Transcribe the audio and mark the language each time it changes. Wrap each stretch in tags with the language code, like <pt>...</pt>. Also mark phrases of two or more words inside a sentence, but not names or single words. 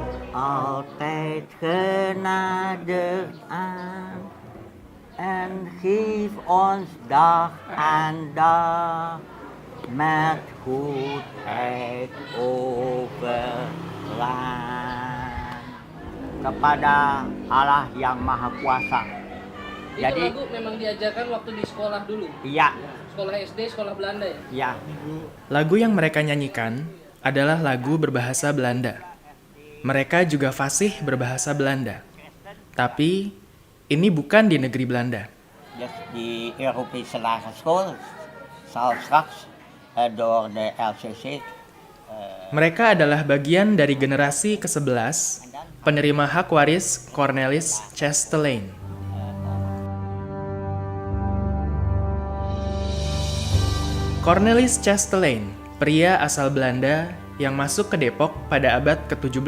<nl>altijd genade aan en geef ons dag aan dag met goedheid overlaan</nl> <id>kepada Allah yang Maha Kuasa. Itu lagu memang diajarkan waktu di sekolah dulu? Iya. Sekolah SD, sekolah Belanda ya? Iya. Lagu yang mereka nyanyikan adalah lagu berbahasa Belanda. Mereka juga fasih berbahasa Belanda. Tapi ini bukan di negeri Belanda.</id> <nl>Dus die Europese lagere school zal straks door de LCC.</nl> <id>Mereka adalah bagian dari generasi ke-11 penerima hak waris Cornelis Chastelain. Cornelis Chastelain, pria asal Belanda yang masuk ke Depok pada abad ke-17.</id>